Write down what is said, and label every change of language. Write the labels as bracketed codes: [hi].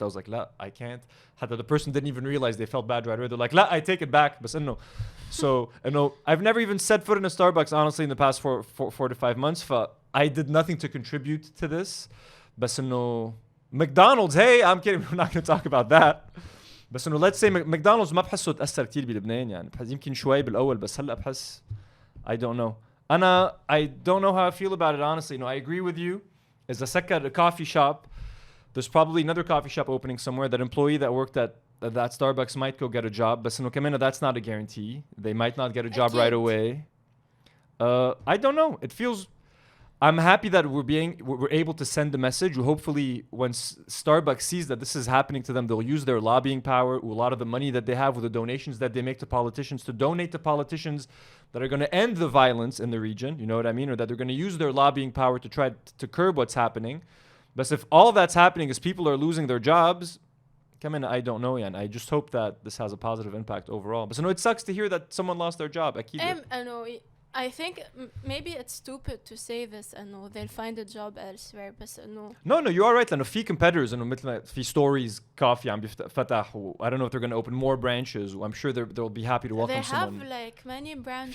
[en] I was like, la, I can't. The person didn't even realize they felt bad right away. They're like, la, I take it back. But no. So, I've never even set foot in a Starbucks, honestly, in the past 4 to 5 months. I did nothing to contribute to this. But no, McDonald's, hey, I'm kidding. We're not going to talk about that. [ar] بس [en] let's say [ar] McDonald's ما بحسه تأثر كتير بلبنان يعني. بحس يمكن شوي بالأول بس هلا بحس [en] I don't know. I don't know how I feel about it, honestly. I agree with you. As a second, a coffee shop, there's probably another coffee shop opening somewhere. That employee that worked at that Starbucks might go get a job. But that's not a guarantee. They might not get a job right away. I don't know. It feels... I'm happy that we're able to send the message. Hopefully, once Starbucks sees that this is happening to them, they'll use their lobbying power, a lot of the money that they have with the donations that they make to politicians, to donate to politicians that are going to end the violence in the region, you know what I mean? Or that they're going to use their lobbying power to try to curb what's happening. But if all that's happening is people are losing their jobs, I don't know, and I just hope that this has a positive impact overall. But it sucks to hear that someone lost their job. I think maybe it's stupid to say this and they'll find a job elsewhere, but No, you're all right. [ar] لأنه في competitors إنه مثل في stories coffee عم بيفتح. [en] I don't know if they're going to open more branches. I'm sure they'll be happy to welcome someone. They have like many branches.